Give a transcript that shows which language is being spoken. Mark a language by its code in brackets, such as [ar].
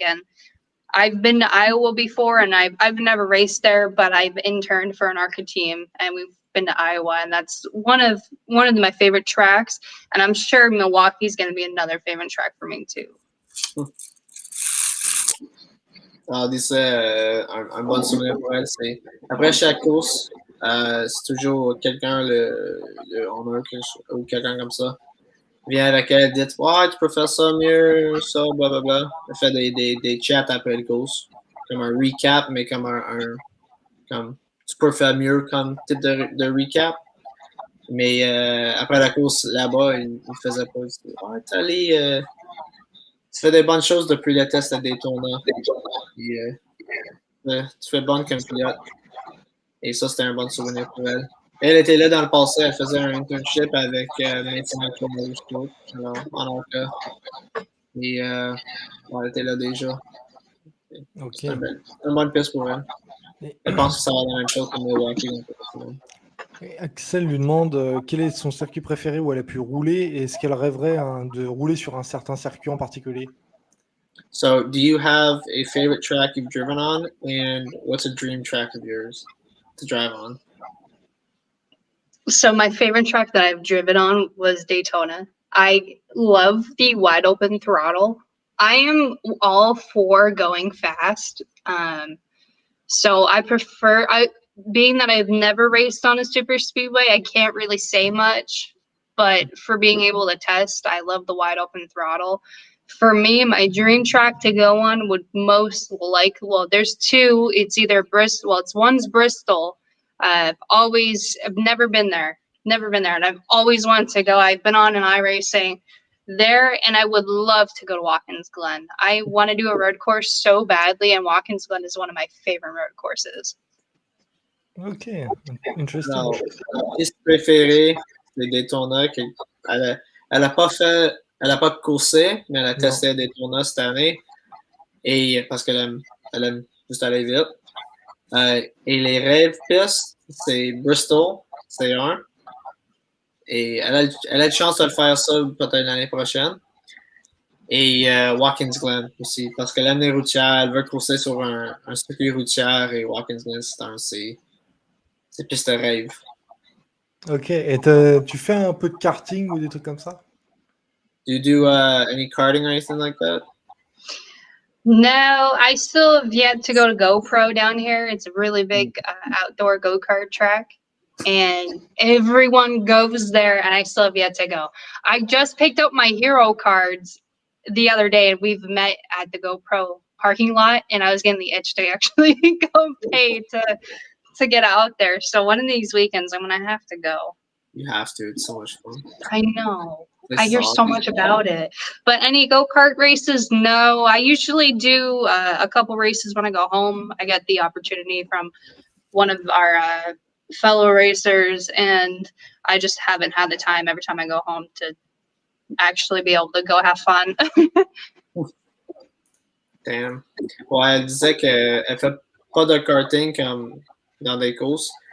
[en] And I've been to Iowa before, and I've never raced there, but I've interned for an ARCA team, and we've been to Iowa, and that's one of my favorite tracks. And I'm sure Milwaukee's going to be another favorite track for me too. [fr] Alors, disait un bon souvenir pour elle, c'est après chaque course, c'est toujours quelqu'un, on a ou quelqu'un comme ça, vient avec elle, dit ouais, tu peux faire ça mieux, ça, blablabla. Elle fait des chats après le course, comme un recap, mais comme comme tu peux faire mieux comme type de recap. Mais après la course là-bas, il faisait pas. Ouais, t'es allé. Tu fais des bonnes choses depuis le test à Daytona. Puis, tu fais bonne comme pilote. Et ça, c'était un bon souvenir pour elle. Elle était là dans le passé, elle faisait un internship avec Merci, notre, en ARCA. Et elle était là déjà. Ok. Une bonne piste pour elle. Je pense que ça va être la même chose que Milwaukee. Et Axel lui demande quel est son circuit préféré où elle a pu rouler et est-ce qu'elle rêverait de rouler sur un certain circuit en particulier. [en] So, do you have a favorite track you've driven on, and what's a dream track of yours to drive on? So my favorite track that I've driven on was Daytona. I love the wide open throttle. I am all for going fast. So I prefer, being that I've never raced on a super speedway, I can't really say much, but for being able to test, I love the wide open throttle. For me, my dream track to go on would most there's two. It's either Bristol. Well, one's Bristol. I've never been there, and I've always wanted to go. I've been on an iRacing there, and I would love to go to Watkins Glen. I want to do a road course so badly, and Watkins Glen is one of my favorite road courses. Ok, interesting. [fr] Alors, piste préférée, c'est Daytona. Elle a pas coursé, mais elle a testé Daytona cette année. Et parce qu'elle aime juste aller vite. Et les rêves pistes, c'est Bristol, c'est un. Et elle a de chance de le faire ça peut-être l'année prochaine. Et Watkins Glen aussi, parce qu'elle aime les routières, elle veut courser sur un circuit routière et Watkins Glen, c'est piste de rêve. Ok, et tu fais un peu de karting ou des trucs comme ça? [en] Do you do any karting or anything like that? No, I still have yet to go to GoPro down here. It's a really big outdoor go-kart track, and everyone goes there, and I still have yet to go. I just picked up my hero cards the other day, and we've met at the GoPro parking lot, and I was getting the itch to actually go pay to get out there. So one of these weekends, I'm going to have to go. You have to. It's so much fun. I know. I hear so much about it. But any go-kart races, no. I usually do a couple races when I go home. I get the opportunity from one of our fellow racers, and I just haven't had the time every time I go home to actually be able to go have fun. Damn. [fr] Ouais, elle disait qu'elle fait pas de karting comme dans des courses.